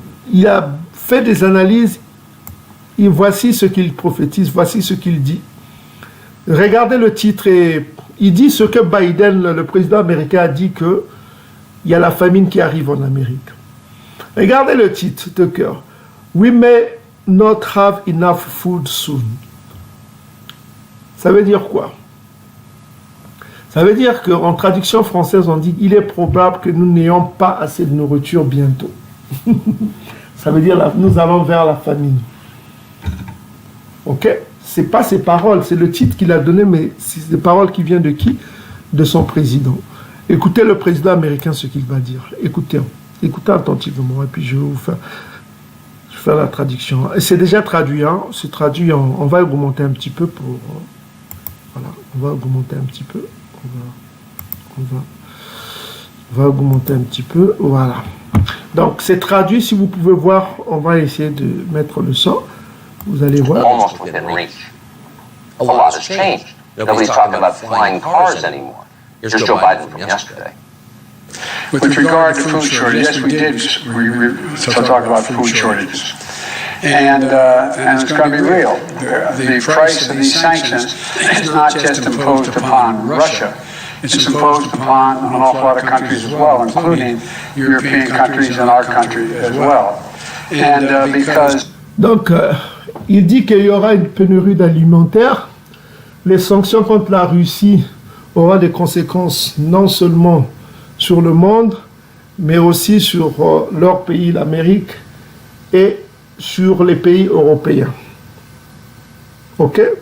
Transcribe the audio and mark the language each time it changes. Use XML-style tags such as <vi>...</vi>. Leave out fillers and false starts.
<fr>Il a fait des analyses, et voici ce qu'il prophétise, voici ce qu'il dit. Regardez le titre et il dit ce que Biden, le président américain, a dit qu'il y a la famine qui arrive en Amérique. Regardez le titre de cœur.</fr> <en>We may not have enough food soon.</en> <fr>Ça veut dire quoi? Ça veut dire qu'en traduction française, on dit il est probable que nous n'ayons pas assez de nourriture bientôt. Ça veut dire nous allons vers la famine. Ok? C'est pas ses paroles, c'est le titre qu'il a donné, mais c'est des paroles qui viennent de qui? De son président. Écoutez le président américain ce qu'il va dire. Écoutez attentivement, et puis je vais vous faire la traduction. Et c'est déjà traduit, hein? C'est traduit on va augmenter un petit peu pour... voilà, on va augmenter un petit peu. On va augmenter un petit peu, voilà. Donc c'est traduit, si vous pouvez voir, on va essayer de mettre le son. Vous allez voir.</fr> <en>Almost within reach. A lot has changed. Nobody's talking about flying cars anymore. Here's Joe Biden from yesterday. With regard to food shortages, yes, we did talk about food shortages. And it's going to be real. The price of these sanctions is not just imposed upon Russia. It's imposed upon an awful lot of countries as well, including European countries and our country as well. And because...</en> <fr>Donc, il dit qu'il y aura une pénurie d'alimentaire. Les sanctions contre la Russie auront des conséquences non seulement sur le monde, mais aussi sur leur pays, l'Amérique, et sur les pays européens. Ok?</fr>